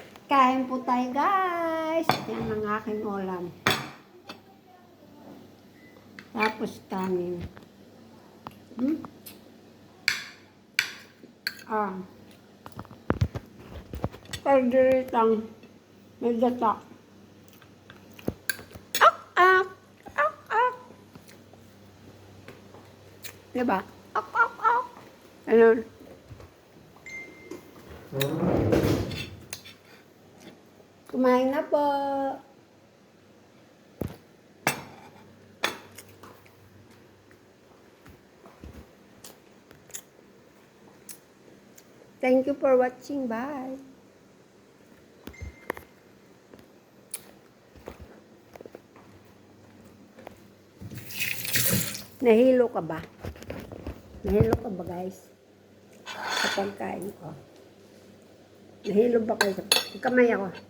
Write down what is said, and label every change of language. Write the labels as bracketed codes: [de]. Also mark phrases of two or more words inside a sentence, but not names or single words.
[tl] Kain po tayo, guys. Yan ang aking ulam. Tapos kanin. Kalderitang may gata. Ak, ak, ak, ak. Diba? Ak, ak, ak. Ganun. Kumain na po. [en] Thank you for watching. Bye. [tl] Nahilo ka ba? Nahilo ka ba, guys? Sa pagkain ko. Nahilo ba kayo? Kamay ako.